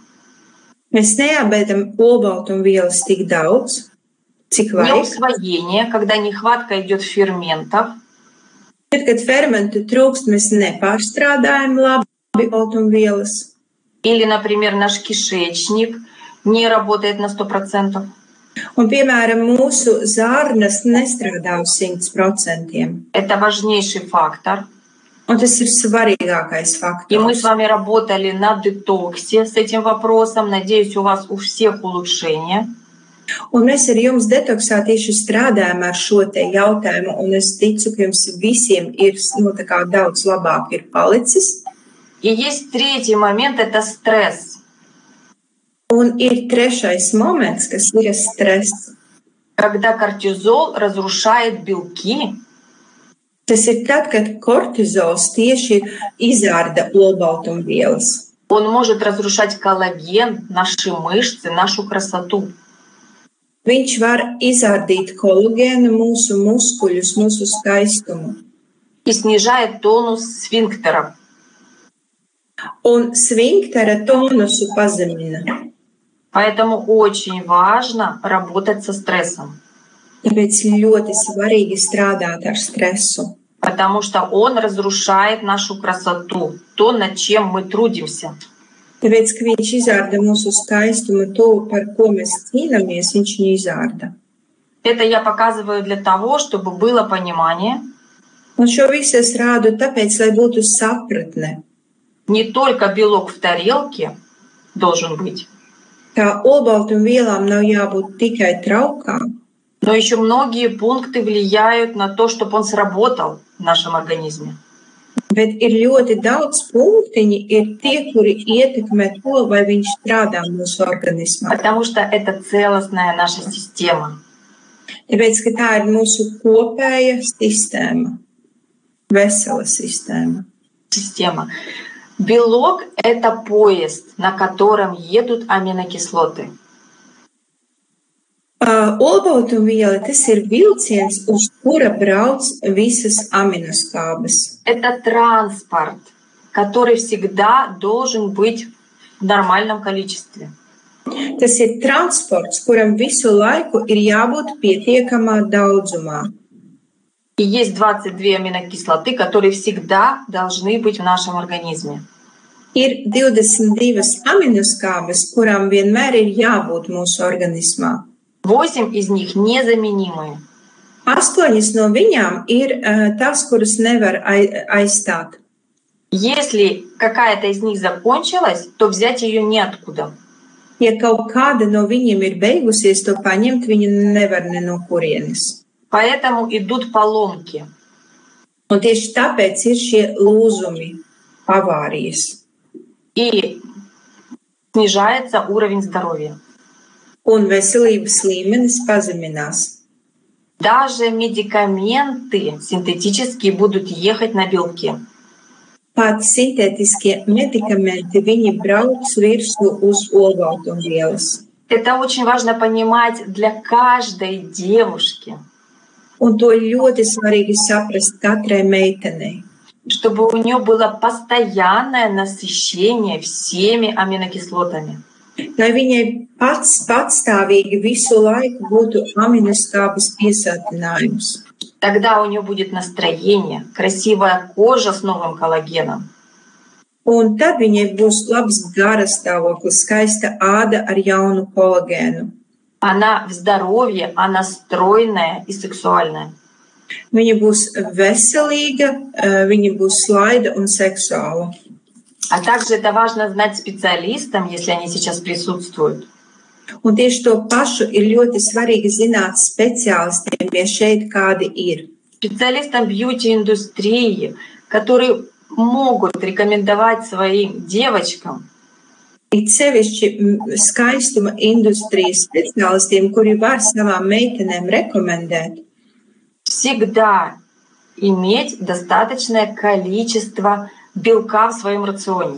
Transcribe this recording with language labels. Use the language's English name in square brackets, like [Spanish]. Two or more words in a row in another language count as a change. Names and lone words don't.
[Latvian] Mēs neapēdam olbaltumvielas tik daudz, cik vajag. [Russian] Неусвоение, когда нехватка идет ферментов. [Latvian] Tad, kad fermentu trūkst, mēs nepārstrādājam labi olbaltumvielas. [Russian] Или, например, наш кишечник не работает на 100%. [Latvian] Un, piemēram, mūsu zārnas nestrādā uz 100%. [Russian] Это важнейший фактор. [Latvian] Un tas ir svarīgākais [Russian] И мы с [Latvian] faktors. [Russian] вами работали на детоксе с этим вопросом. Надеюсь, у вас у всех улучшения. [Latvian] Un mēs ar jums detoksā tieši strādājam ar šo te jautājumu, un es ticu, ka jums visiem ir tā kā daudz labāk ir palicis. [Russian] И есть третий момент — это стресс. [Latvian] Un ir trešais moments, kas ir stress. [Russian] Когда кортизол разрушает белки, [Latvian] Tas ir tad, kad kortizols tieši izārda olbaltumvielas. [Russian] он может разрушать коллаген, наши мышцы, нашу красоту. [Latvian] Viņš var izārdīt kolagēnu, mūsu muskuļus, mūsu skaistumu. [Russian] И снижает тонус сфинктеров. [Latvian] Un svinktera tonusu pazemina. [Russian] Поэтому очень важно работать со стрессом, [Latvian] Tāpēc ļoti svarīgi strādāt ar stresu. [Russian] потому что он разрушает нашу красоту, то, над чем мы трудимся. [Latvian] Tāpēc, ka viņš izārda mūsu skaistumu, to, par ko mēs cīnāmies, viņš viņu izārda. [Russian] Это я показываю для того, чтобы было понимание. [Latvian] Un šo visu es rādu tāpēc, lai būtu sapratne, [Russian] Не только белок в тарелке должен быть, [Latvian] ka olbaltumvielām nav jābūt tikai traukā, [Russian] но еще многие пункты влияют на то, чтобы он сработал в нашем организме. [Latvian] bet ir ļoti daudz punktiņi, ir tie, kuri ietekmē to, vai viņš strādā mūsu organismā. [Russian] Потому что это целостная наша система. [Latvian] Tāpēc, ka tā ir mūsu kopēja sistēma, vesela sistēma. [Russian] Система. Белок — это поезд, на котором едут аминокислоты. [Latvian] Olbaltumviela tas ir vilciens, uz kura brauc visas aminoskābes. [Russian] Это транспорт, который всегда должен быть в нормальном количестве. [Latvian] Tas ir transports, kuram visu laiku ir jābūt pietiekamā daudzumā. [Russian] И есть 22 аминокислоты, которые всегда должны быть в нашем организме. [Latvian] Ir 22 aminoskābes, kurām vienmēr ir jābūt mūsu organismā. [Russian] 8 из них незаменимые. [Latvian] 8 no viņām ir tās, kuras nevar aizstāt. [Russian] Если какая-то из них закончилась, то взять ее неоткуда. [Latvian] Ja kaut kāda no viņiem ir beigusies, to paņemt viņa nevar ne no kurienes. [Russian] Поэтому идут поломки. [Latvian] Un tieši tāpēc ir šie lūzumi, avārijas. [Russian] И снижается уровень здоровья. [Latvian] Un veselības līmenis pazeminās. [Russian] Даже медикаменты синтетические будут ехать на белке. [Latvian] Pat sintētiskie medikamenti, viņi brauc virsū uz olbaltumvielas. [Russian] Это очень важно понимать для каждой девушки, [Latvian] Un to ļoti svarīgi saprast katrai meitenei. [Russian] чтобы у нее было постоянное насыщение всеми аминокислотами. [Latvian] Lai viņai patstāvīgi visu laiku būtu aminoskābes piesātinājums. [Russian] Тогда у нее будет настроение, красивая кожа с новым коллагеном. [Latvian] Un tad viņai būs labs garastāvoklis, skaista āda ar jaunu kolagēnu. [Russian] Она в здоровье, она стройная и сексуальная. [Latvian] Viņa būs veselīga, viņa būs slaida un seksuāla. [Russian] А также это важно знать специалистам, если они сейчас присутствуют. [Latvian] Un tieši to pašu ir ļoti svarīgi zināt speciālistiem, ja šeit kādi ir. [Russian] Специалистам бьюти-индустрии, которые могут рекомендовать своим девочкам [Latvian] It sevišķi skaistuma industrijas speciālistiem, kuri var savām meitenēm rekomendēt, [Russian] всегда иметь достаточное количество белка в своем рационе.